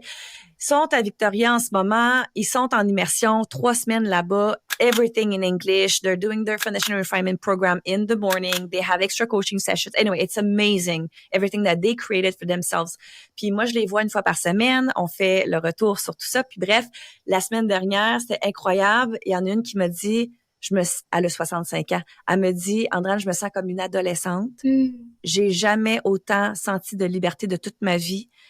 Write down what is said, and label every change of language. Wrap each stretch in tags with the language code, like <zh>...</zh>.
<fr>Ils sont à Victoria en ce moment. Ils sont en immersion 3 semaines là-bas.</fr> <en>Everything in English. They're doing their foundation refinement program in the morning. They have extra coaching sessions. Anyway, it's amazing. Everything that they created for themselves.</en> <fr>Puis moi, je les vois une fois par semaine. On fait le retour sur tout ça. Puis bref, la semaine dernière, c'était incroyable. Il y en a une qui m'a dit... elle a 65 ans. Elle me dit, Andréane, je me sens comme une adolescente. J'ai jamais autant senti de liberté de toute ma vie.</fr>